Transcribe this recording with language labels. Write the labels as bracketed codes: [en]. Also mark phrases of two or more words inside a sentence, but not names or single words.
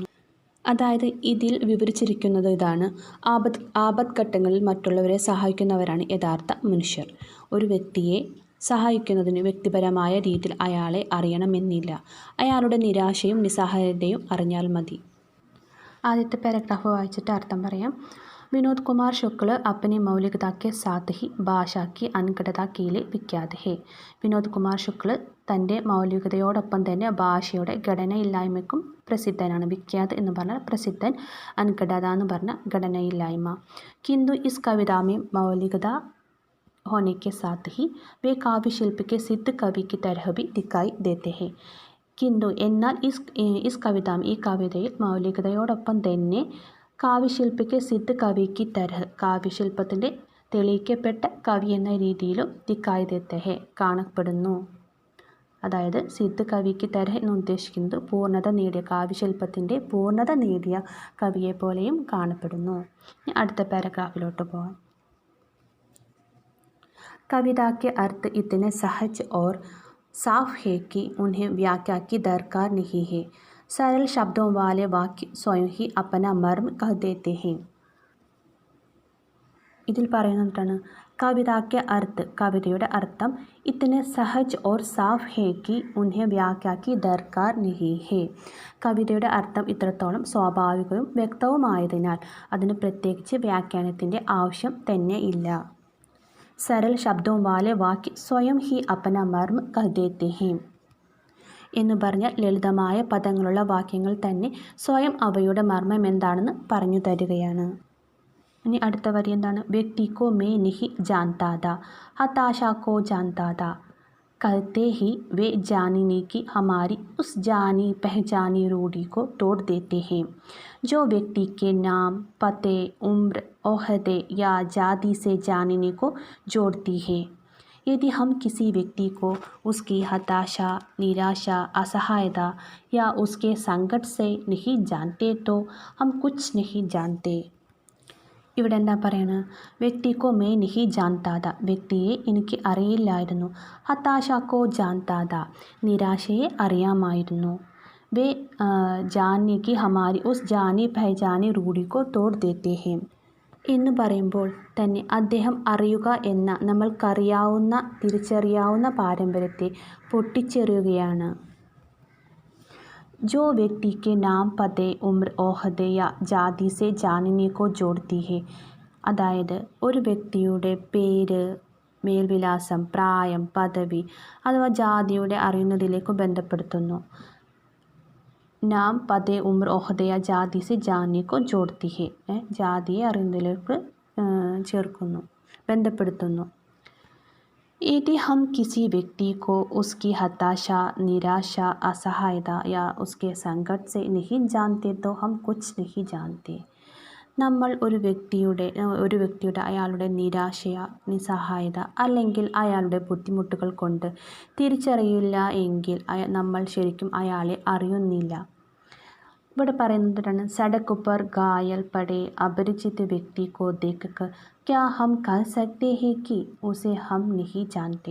[ml] അതായത് ഇതിൽ വിവരിച്ചിരിക്കുന്നത് ഇതാണ്. ആപത്ത് ഘട്ടങ്ങളിൽ മറ്റുള്ളവരെ സഹായിക്കുന്നവരാണ് യഥാർത്ഥ മനുഷ്യർ. ഒരു വ്യക്തിയെ സഹായിക്കുന്നതിന് വ്യക്തിപരമായ രീതിയിൽ അയാളെ അറിയണമെന്നില്ല. അയാളുടെ നിരാശയും നിസ്സഹായതയും അറിഞ്ഞാൽ മതി. ആദ്യത്തെ പാരഗ്രാഫ് വായിച്ചിട്ട് അർത്ഥം പറയാം. [hi] विनोद कुमार शुक्ल अपनी मौलिकता के साथ ही ഭാഷാ की अनगढ़ता के लिए विख्यात है. [ml] വിനോദ് കുമാർ ശുക്ല തൻ്റെ മൗലികതയോടൊപ്പം തന്നെ ഭാഷയുടെ ഘടനയില്ലായ്മയ്ക്കും പ്രസിദ്ധനാണ്. വിഖ്യാത് എന്ന് പറഞ്ഞാൽ പ്രസിദ്ധൻ, അൻഗഢത എന്ന് പറഞ്ഞാൽ ഘടനയില്ലായ്മ. [hi] किंतु इस कविता में मौलिकता होने के साथ ही वे काव्य शिल्प के सिद्ध कवि की तरह भी दिखाई देते हैं. [ml] किंतु എന്നാൽ [hi] इस कविता, [ml] ഈ കവിതയിൽ മൗലികതയോടൊപ്പം തന്നെ കാവ്യശില്പിക്ക് [hi] सिद्ध कवि की तरह, [ml] കാവ്യശില്പത്തിൻ്റെ തെളിയിക്കപ്പെട്ട കവി എന്ന രീതിയിലും [hi] दिखाई देते हैं, [ml] കാണപ്പെടുന്നു. അതായത് [hi] सिद्ध कवि की तरह [ml] എന്ന് ഉദ്ദേശിക്കുന്നത് പൂർണ്ണത നേടിയ, കാവ്യശില്പത്തിൻ്റെ പൂർണ്ണത നേടിയ കവിയെ പോലെയും കാണപ്പെടുന്നു. അടുത്ത പാരഗ്രാഫിലോട്ട് പോകാം. [hi] कविता के अर्थ इतने सहज और साफ है कि उन्हें व्याख्या की दरकार नहीं है. सरल शब्दों वाले वाक्य स्वयं ही अपना मर्म कह देते हैं. [ml] ഇതിൽ പറയുന്നതാണ് [hi] कविता के अर्थ, [ml] കവിതയുടെ അർത്ഥം [hi] इतने सहज और साफ है कि उन्हें व्याख्या की दरकार नहीं है, [ml] കവിതയുടെ അർത്ഥം ഇത്രത്തോളം സ്വാഭാവികവും വ്യക്തവുമായതിനാൽ അതിന് പ്രത്യേകിച്ച് വ്യാഖ്യാനത്തിൻ്റെ ആവശ്യം തന്നെ ഇല്ല. [hi] सरल शब्दों वाले वाक्य स्वयं ही अपना मर्म कह देते हैं [ml] എന്ന് പറഞ്ഞാൽ ലളിതമായ പദങ്ങളുള്ള വാക്യങ്ങൾ തന്നെ സ്വയം അവയുടെ മർമ്മം എന്താണെന്ന് പറഞ്ഞു തരികയാണ്. ഇനി അടുത്ത വരി എന്താണ്? [hi] व्यक्ति को मैं नहीं जानता था, हताशा को जानता था, कहते ही वे जानने की हमारी उस जानी पहचानी रूढ़ी को तोड़ देते हैं जो व्यक्ति के नाम, पते, उम्र ओहदे या जाति से जानने को जोड़ती है। यदि हम किसी व्यक्ति को उसकी हताशा, निराशा, असहायता या उसके संकट से नहीं जानते तो हम कुछ नहीं जानते. [ml] ഇവിടെ എന്താ പറയുന്നത്? [hi] व्यक्ति को मैं नहीं जानता था, [ml] വ്യക്തിയെ എനിക്ക് അറിയില്ലായിരുന്നു. [hi] हताशा को जानता था, [ml] നിരാശയെ അറിയാമായിരുന്നു. [hi] वे जानने की हमारी उस जानी पहचानी रूढ़ी को तोड़ देते हैं [ml] എന്ന് പറയുമ്പോൾ തന്നെ അദ്ദേഹം അറിയുക എന്ന നമ്മൾക്കറിയാവുന്ന തിരിച്ചറിയാവുന്ന പാരമ്പര്യത്തെ പൊട്ടിച്ചെറിയുകയാണ്. [hi] जो व्यक्ति के नाम पते उम्र ओहदे या जाति से जानने को जोड़ती है, [ml] അതായത് ഒരു വ്യക്തിയുടെ പേര്, മേൽവിലാസം, പ്രായം, പദവി അഥവാ ജാതിയുടെ അറിയുന്നതിലേക്ക് ബന്ധപ്പെടുത്തുന്നു. [hi] नाम पते उम्र ओहदे या जाति से जानने को जोड़ती है, [ml] ജാതിയെ അറിയുന്നതിലേക്ക് ചേർക്കുന്നു, ബന്ധപ്പെടുത്തുന്നു. [hi] यदि हम किसी व्यक्ति को उसकी हताशा, निराशा, असहायता या उसके संकट से नहीं जानते तो हम कुछ नहीं जानते. [ml] നമ്മൾ ഒരു വ്യക്തിയുടെ അയാളുടെ നിരാശ, നിസ്സഹായത അല്ലെങ്കിൽ അയാളുടെ ബുദ്ധിമുട്ടുകൾ കൊണ്ട് തിരിച്ചറിയില്ല എങ്കിൽ നമ്മൾ ശരിക്കും അയാളെ അറിയുന്നില്ല. ഇവിടെ പറയുന്നതാണ് [hi] सड़क पर घायल पड़े अपरिचित व्यक्ति को देख क्या हम कह सकते हैं कि उसे हम नहीं जानते.